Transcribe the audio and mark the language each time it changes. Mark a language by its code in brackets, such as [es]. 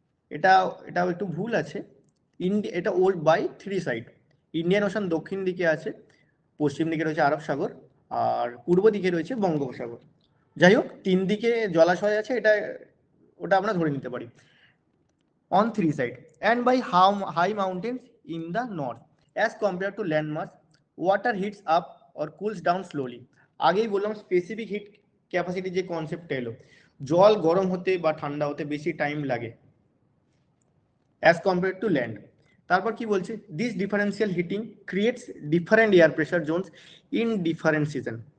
[bn] এটাও একটু ভুল আছে, এটা old by 3 side. Indian ocean দক্ষিণ দিকে আছে, পশ্চিম দিকে রয়েছে আরব সাগর, আর পূর্ব দিকে রয়েছে বঙ্গোপসাগর। যাই হোক 3 দিকে জলাশয় আছে, ওটা আমরা ধরে নিতে পারি। [en] On 3 sides and by high mountains in the north as compared to landmass, water heats up or cools down slowly. [bn] আগেই বললাম স্পেসিফিক হিট ক্যাপাসিটি যে কনসেপ্টটা এলো, জল গরম হতে বা ঠান্ডা হতে বেশি টাইম লাগে [en] as compared to land। [bn] তারপর কি বলছে, [en] This differential heating creates different air pressure zones in different season.